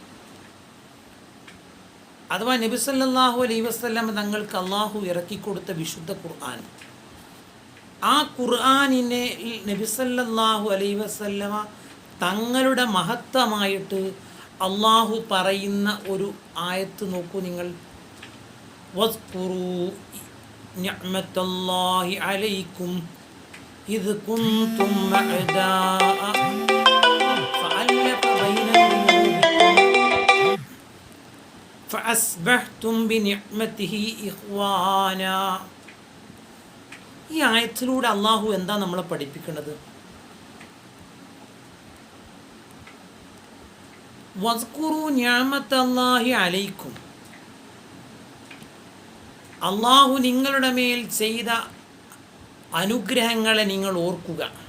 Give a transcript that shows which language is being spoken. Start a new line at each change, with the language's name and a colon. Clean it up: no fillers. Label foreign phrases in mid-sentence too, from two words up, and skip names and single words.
Malayalam: അഥവാ നബി
Arabic: صلى الله عليه وسلم
Malayalam: തങ്ങൾക്ക് അള്ളാഹു ഇറക്കിക്കൊടുത്ത വിശുദ്ധ ഖുർആൻ, ആ ഖുർആനിനെ നബി
Arabic: صلى الله عليه وسلم
Malayalam: തങ്ങളുടെ മഹത്വമായിട്ട് അള്ളാഹു പറയുന്ന ഒരു ആയത്ത് നോക്കൂ നിങ്ങൾ.
Arabic: واذكروا نعمة الله عليكم إذ كنتم أعداء فألف بين قلوبكم فأصبحتم بنعمته إخوانا.
Malayalam: ഈ ആയത്തിലൂടെ അള്ളാഹു എന്താ നമ്മളെ പഠിപ്പിക്കുന്നത്?
Arabic: واذكروا نعمة الله عليكم,
Malayalam: അള്ളാഹു നിങ്ങളുടെ മേൽ ചെയ്ത അനുഗ്രഹങ്ങളെ നിങ്ങൾ ഓർക്കുക.